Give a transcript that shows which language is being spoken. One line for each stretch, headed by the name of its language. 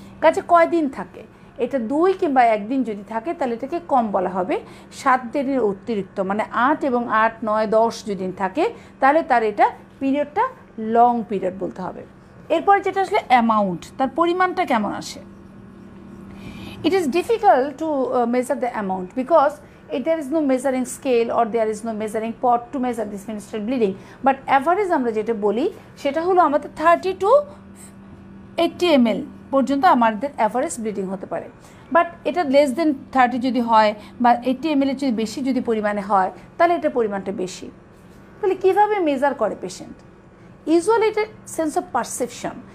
Bangla: কাজে কয়দিন থাকে, এটা 2 কিংবা 1 দিন যদি থাকে তাহলে এটাকে কম বলা হবে। 7 দিনের অতিরিক্ত মানে 8 এবং 8, 9, 10 যদি থাকে তাহলে তার এটা পিরিয়ডটা লং পিরিয়ড বলতে হবে। এরপর যেটা আসলে অ্যামাউন্ট, তার পরিমাণটা কেমন আসে।
English: It is difficult to measure the amount because there is no measuring scale or there is no measuring pot to measure this menstrual bleeding. But average
Bangla: আমরা যেটা বলি সেটা হলো আমাদের 30 to 80 ml পর্যন্ত আমাদের অ্যাভারেজ ব্লিডিং হতে পারে। বাট এটা <30 যদি হয় বা 80 ml এর যদি বেশি যদি পরিমাণে হয় তাহলে এটা পরিমাণটা বেশি। তাহলে কীভাবে মেজার করে পেশেন্ট? ইউজুয়ালি এটা সেন্স অফ পারসেপশন।